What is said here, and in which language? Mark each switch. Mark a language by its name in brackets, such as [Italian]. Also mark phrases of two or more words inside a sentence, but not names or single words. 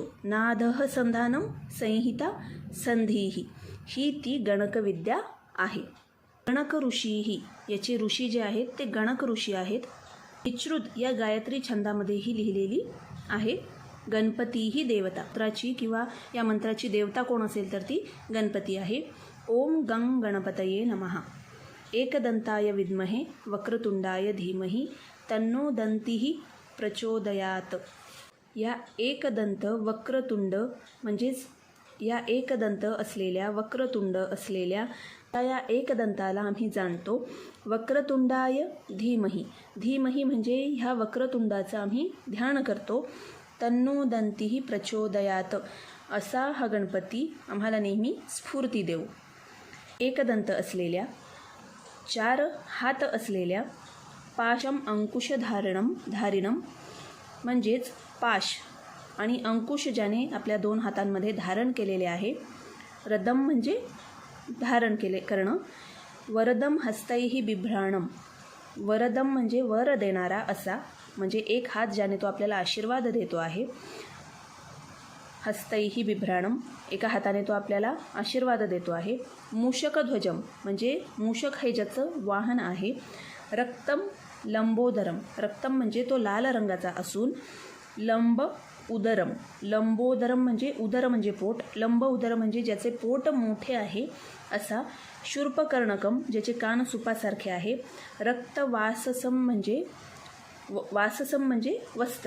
[Sanskrit] नादः संधानम संहिता संधीही [Marathi] ही ती गणकविद्या आहे. गणक ऋषीही याचे ऋषी जे आहेत ते गणक ऋषी आहेत. विश्रुत या गायत्री छंदामध्येही लिहिलेली आहे. गणपती ही देवता मंत्राची किंवा या मंत्राची देवता कोण असेल तर ती गणपती आहे. [Sanskrit] ओम गंग गणपतये नमः. एकदंताय विद्महे वक्रतुंडाय धीमहि तन्नो दंतिः प्रचोदयात. [Marathi] या एकदंत वक्रतुंड म्हणजेच या एकदंत असलेल्या वक्रतुंड असलेल्या या एकदंताला आम्ही जाणतो. [Sanskrit] वक्रतुंडाय धीमहि. [Marathi] धीमहि म्हणजे ह्या वक्रतुंडाचं आम्ही ध्यान करतो. [Sanskrit] तन्नो दंतिः प्रचोदयात [Marathi] असा हा गणपती आम्हाला नेहमी स्फूर्ती देऊ. एकदंत असलेल्या 4 हात असलेल्या [Sanskrit] पाशम अंकुश धारिणम [Marathi] म्हणजेच पाश आणि अंकुश ज्याने आपल्या 2 हातांमध्ये धारण केलेले आहे. रदम म्हणजे धारण करणं. [Sanskrit] वरदम हस्तैहि बिभ्राणम. [Marathi] वरदम म्हणजे वर देणारा असा म्हणजे एक हात ज्याने तो आपल्याला आशीर्वाद देतो आहे. [Sanskrit] हस्तैहि बिभ्राणम [Marathi] एका हाताने तो आपल्याला आशीर्वाद देतो आहे. मूषकध्वजम म्हणजे मूषक हे ज्याचं वाहन आहे. [Sanskrit] रक्तम लंबोदरम. [Marathi] रक्तम म्हणजे तो लाल रंगाचा असून [Sanskrit] लंब उदरम. [Marathi] लंबोदरम म्हणजे उदर म्हणजे पोट. लंब उदर म्हणजे ज्याचे पोट मोठे आहे असा. शूर्पकर्णकम ज्याचे कान सुपासारखे आहे. रक्तवाससम म्हणजे वाससम म्हणजे वस्त्र.